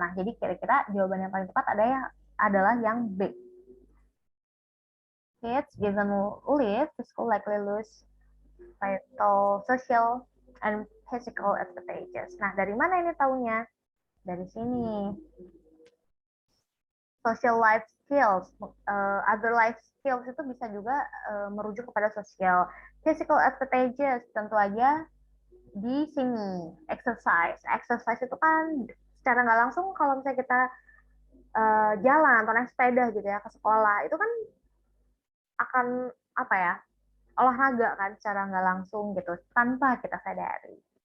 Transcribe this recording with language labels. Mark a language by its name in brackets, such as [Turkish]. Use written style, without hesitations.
[Indonesian] Nah, jadi kira-kira jawaban yang paling tepat adalah yang B. [English] Kids given lift to school likely lose vital, social, and physical advantages. [Indonesian] Nah, dari mana ini taunya? Dari sini. [English] Social life skills, other life skills [Indonesian] itu bisa juga merujuk kepada sosial. Physical advantages tentu aja di sini. Exercise itu kan secara nggak langsung kalau misalnya kita jalan atau naik sepeda gitu ya ke sekolah, itu kan akan apa ya, olahraga kan secara nggak langsung gitu tanpa kita sadari.